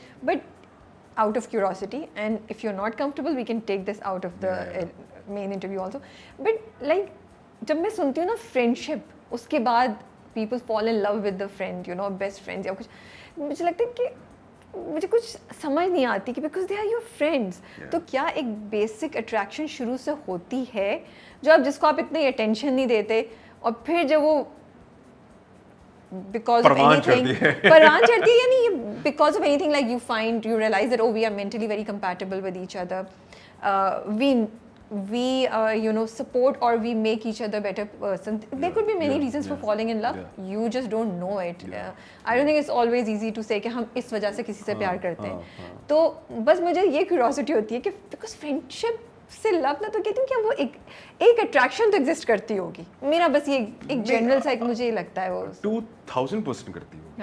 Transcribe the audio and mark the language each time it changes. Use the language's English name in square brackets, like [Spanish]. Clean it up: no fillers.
[English] But out of curiosity, and if you're not comfortable, we can take this out of the main interview also. But like [Urdu] جب میں سنتی ہوں نا friendship, اس کے بعد [English] people fall in love with the friend, you know, best friends [Urdu] یا کچھ, مجھے لگتا ہے کہ مجھے کچھ سمجھ نہیں آتی کہ [English] Because they are your friends. [Urdu] تو کیا ایک بیسک اٹریکشن شروع سے ہوتی ہے جو آپ جس کو آپ اتنی اٹینشن نہیں دیتے, اور پھر جب وہ [English] because of anything [Urdu] پروان چڑھتی ہے, یعنی [English] because of anything like you find, you realize that oh we are mentally very compatible with each other, we you know support or we make each other better person. There could be many reasons for falling in love. You just don't know it. I don't think it's always easy to say [Urdu] کہ ہم اس وجہ سے کسی سے پیار کرتے ہیں. تو بس مجھے یہ کیوریوسٹی ہوتی ہے کہ because friendship سے لو نہ تو کہتی ہوں کہ وہ ایک اٹریکشن تو ایگزسٹ کرتی ہوگی. میرا بس یہ ایک جنرل سا مجھے یہ لگتا ہے وہ 2000% کرتی ہوگی.